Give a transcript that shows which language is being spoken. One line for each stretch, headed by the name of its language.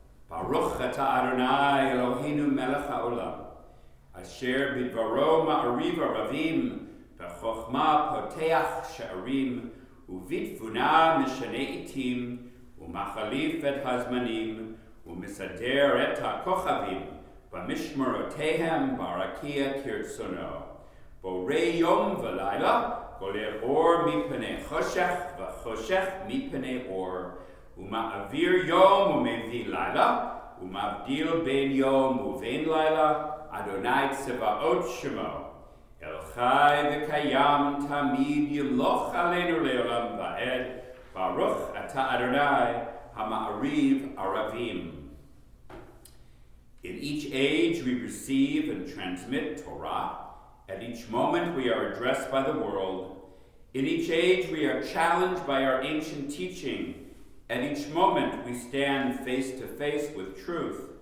Hebrew: Baruch atah Adonai Eloheinu melech haolam, asher bidvaro ma'ariv aravim, b'chochma poteach she'arim, ובתבונה משנה עתים, ומחליף את הזמנים, ומסדר את הכוכבים, במשמרותיהם ברקיע כרצונו. בורא יום ולילה, גולל אור מפני חושך, וחושך מפני אור, ומעביר יום ומביא לילה, ומבדיל בין יום ובין לילה, אדוני צבאות שמו. אל חי וקיים תמיד ימלוך עלינו לעולם ועד, ברוך אתה אדוני המעריב ערבים.
English: In each age we receive and transmit Torah. At each moment we are addressed by the world. In each age we are challenged by our ancient teaching. At each moment we stand face to face with truth.